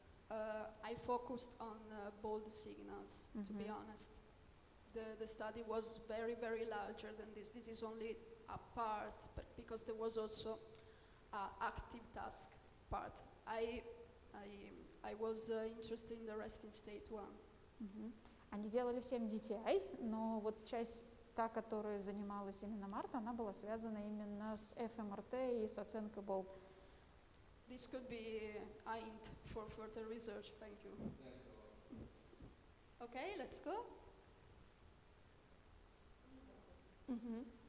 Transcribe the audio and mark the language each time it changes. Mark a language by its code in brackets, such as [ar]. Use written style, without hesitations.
[en] I focused on bold signals, to be honest. The study was very, very larger than this. This is only a part, but because there was also an active task part. I was interested in the resting state one. [ru] Они делали всем DTI, но вот часть та, которой занималась именно Марта, она была связана именно с ФМРТ и с оценкой БОЛТ. [en] This could be a hint for further research. Thank you. Okay, let's go. Мгм.